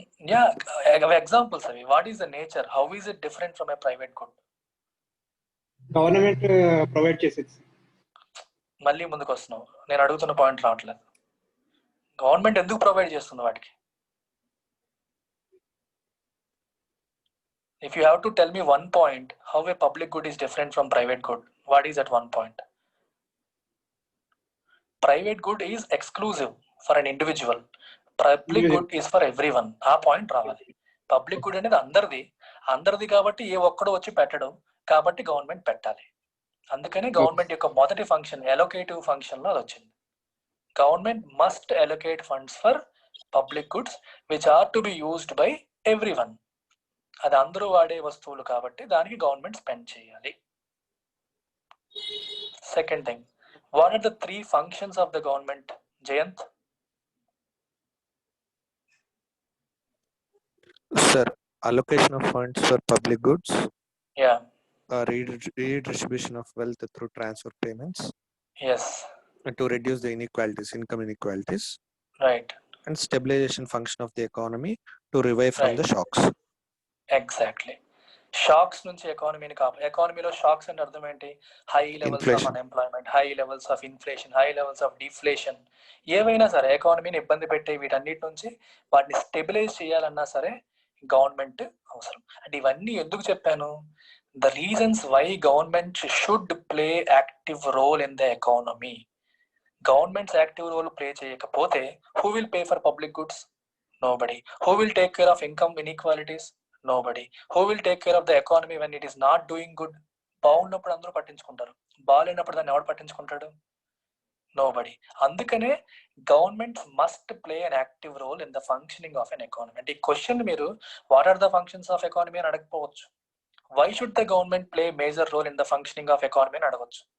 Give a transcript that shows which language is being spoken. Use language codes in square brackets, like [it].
[en] Yeah, examples అవి. What is the nature? How is it different from a private good? [te] Government provide చేసేది. మళ్ళీ ముందుకు వస్తున్నావు, నేను అడుగుతున్న పాయింట్ రావట్లేదు. గవర్నమెంట్ ఎందుకు ప్రొవైడ్ చేస్తుంది వాటికి? [en] If you have to tell me one point how a public good is different from private good, what is that one point? Private good is exclusive for an individual. Public good is for everyone. [te] ఆ point రావాలి. Public good అనేది అందరిది కాబట్టి ఏ ఒక్కడు వచ్చి పెట్టడం, కాబట్టి government పెట్టాలి. అందుకని గవర్నమెంట్ యొక్క మొదటి ఫంక్షన్ అలొకేటివ్ ఫంక్షన్ లో అది వచ్చింది. [en] Government must allocate funds for public goods which are to be used by everyone. [te] అది అందరూ వాడే వస్తువులు కాబట్టి దానికి గవర్నమెంట్ స్పెండ్ చేయాలి. [en] Second thing, what are the 3 functions of the government, Jayant? Sir, allocation of funds for public goods. Yeah. Redistribution of wealth through transfer payments. Yes. And to reduce the inequalities, income inequalities. Right. And stabilization function of the economy to revive from the shocks. Exactly. [te] Shocks నుంచి ఎకానమీని ఎకానమీలో shocks అంటే అర్థం ఏంటి? [en] high levels of unemployment, high levels of inflation, high levels of deflation, [te] ఏవైనా సరే ఎకానమీని ఇబ్బంది పెట్టే వీటన్నిటి నుంచి వాటిని స్టెబిలైజ్ చేయాలన్నా సరే గవర్నమెంట్ అవసరం. అంటే ఇవన్నీ ఎందుకు చెప్పాను? [en] The reasons why government should play active role in the economy. [te] Governments active role play చేయకపోతే [en] Who will pay for public goods? Nobody. Who will take care of income inequalities? Nobody. Who will take care of the economy when it is not doing good? [te] బాగున్నప్పుడు అందరూ పట్టించుకుంటారు, బాగాలేనప్పుడు దాన్ని ఎవరు పట్టించుకుంటాడు? Nobody. [en] అందుకనే government must play an active role in the functioning of an economy. [te] అంటే ఈ question మీరు [en] what are the functions of economy [te] అని అడగకపోవచ్చు. [en] why should the government play major role in the functioning of economy [te] అని అడగవచ్చు.